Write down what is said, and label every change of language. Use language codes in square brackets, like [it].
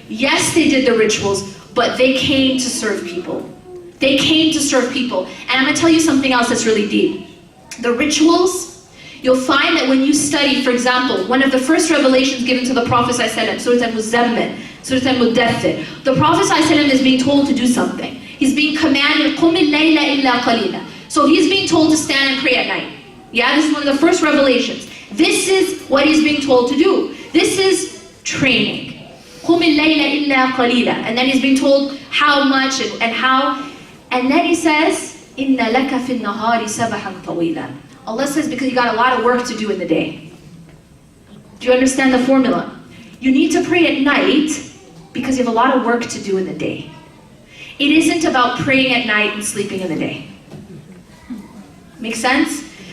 [en] Yes, they did the rituals, but they came to serve people. They came to serve people. And I'm going to tell you something else that's really deep. The rituals, you'll find that when you study, for example, one of the first revelations given to the Prophet ﷺ, Surah Al-Muzammil, Surah Al-Mudaththir, the Prophet ﷺ is being told to do something. He's being commanded, [ar] قُمِ اللَّيْلَ إِلَّا قَلِيلًا. [en] So he's being told to stand and pray at night. Yeah, this is one of the first revelations. This is what he's being told to do. This is training. [ar] قُمِ اللَّيْلَ إِلَّا قَلِيلًا. [en] And then he's being told how much and how. And then he says, [ar] إِنَّ لَكَ فِي النَّهَارِ سَبَحًا طَوِيلًا. [en] Allah says, because you got a lot of work to do in the day. Do you understand the formula? You need to pray at night because you have a lot of work to do in the day. It isn't about praying at night and sleeping in the day. Make sense?